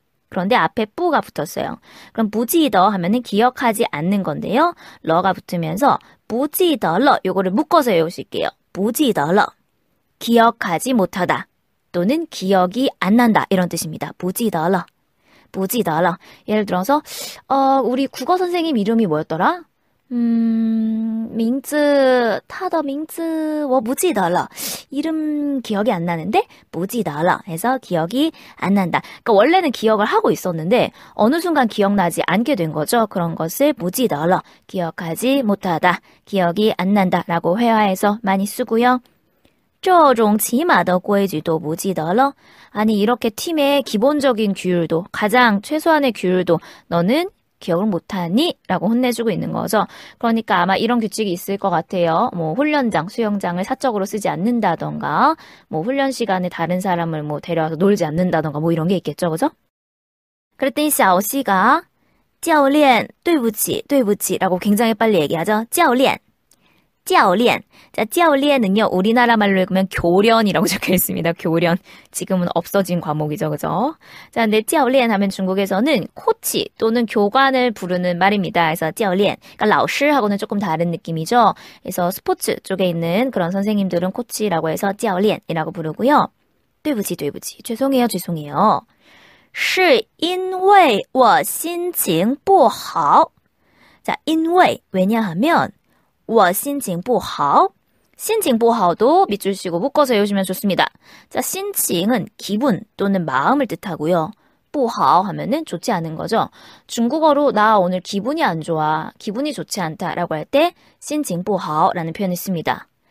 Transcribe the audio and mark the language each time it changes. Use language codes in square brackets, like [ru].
[ko] 그런데 앞에 뿌가 붙었어요. 그럼 不记得 하면은 기억하지 않는 건데요. 러가 붙으면서 [zh] 不记得了 [ko] 요거를 묶어서 외우실게요. [zh] 不记得了. [ko] 기억하지 못하다 또는 기억이 안 난다 이런 뜻입니다. [zh] 不记得了.不记得了. [ko] 예를 들어서 우리 국어 선생님 이름이 뭐였더라? [zh] 名字他的名字我不记得了. [ko] 이름 기억이 안 나는데 [zh] 不记得了 [ko] 해서 기억이 안 난다. 그러니까 원래는 기억을 하고 있었는데 어느 순간 기억나지 않게 된 거죠. 그런 것을 [zh] 不记得了, [ko] 기억하지 못하다, 기억이 안 난다라고 회화해서 많이 쓰고요. [zh] 这种起码的规矩都不记得了. [ko] 아니 이렇게 팀의 기본적인 규율도, 가장 최소한의 규율도 너는 기억을 못하니? 라고 혼내주고 있는 거죠. 그러니까 아마 이런 규칙이 있을 것 같아요. 뭐 훈련장, 수영장을 사적으로 쓰지 않는다던가, 뭐 훈련 시간에 다른 사람을 뭐 데려와서 놀지 않는다던가 뭐 이런 게 있겠죠, 그죠? 그랬더니 샤오씨가 [zh] 教练,对不起,对不起 [ko] 라고 굉장히 빨리 얘기하죠. [zh] 教练.教练. [ko] 자, 教练은요, 우리나라 말로 읽으면 교련이라고 적혀 있습니다. 교련. 지금은 없어진 과목이죠, 그죠? 자, 근데 教练 하면 중국에서는 코치 또는 교관을 부르는 말입니다. 그래서 教练. 그러니까 老师하고는 조금 다른 느낌이죠. 그래서 스포츠 쪽에 있는 그런 선생님들은 코치라고 해서 教练이라고 부르고요. [zh] 对不起,对不起. [ko] 죄송해요, 죄송해요. [zh] 是因为我心情不好. [ko] 자, 因为 왜냐하면 [zh] 我心情不好. 心情不好 [ko] 도 밑줄 치고 묶어서 외우시면 좋습니다. 자, 心情은 기분 또는 마음을 뜻하고요. 不好 하면은 좋지 않은 거죠. 중국어로 나 오늘 기분이 안 좋아, 기분이 좋지 않다라고 할 때 [zh] 心情不好 [ko] 라는 표현을 씁니다.